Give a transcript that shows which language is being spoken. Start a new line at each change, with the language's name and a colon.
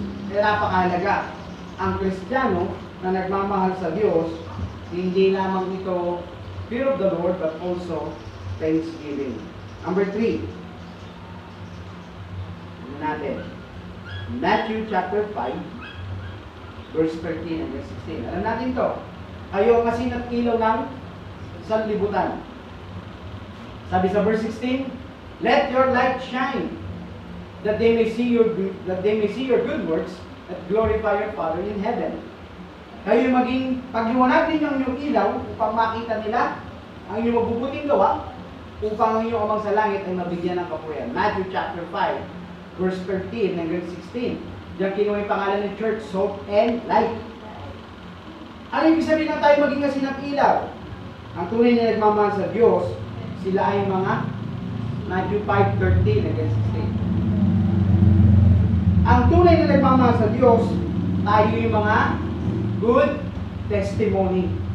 Filipino: Kaya napakahalaga. Ang Kristiyano na nagmamahal sa Diyos, hindi lamang ito
English: fear of the Lord, but also thanksgiving. Number 3.
Filipino: Ano natin?
English: Matthew chapter 5, verse 13 and verse 16.
Filipino: Alam natin to. Kayo ang asin at ilaw ng sanlibutan. Sabi sa verse 16,
English: let your light shine, that they may see your good works, that glorify your Father in heaven.
Filipino: Kayo maging pagliwanag ninyo ang inyong ilaw upang makita nila ang inyong mabubuting gawa, upang ang inyong Amang sa langit ay mabigyan ng kapurihan.
English: Matthew chapter 5, verse 13 and verse 16.
Filipino: Diyan kinuha yung pangalan ng church,
English: salt and light.
Filipino: Ano ibig sabihin na tayo maging asin at ilaw? Ang tunay na nagmamahal sa Diyos, sila ay mga Matthew 5:13 and 16. Ang tunay na nagmamahal sa Diyos, tayo yung mga
English: good testimony.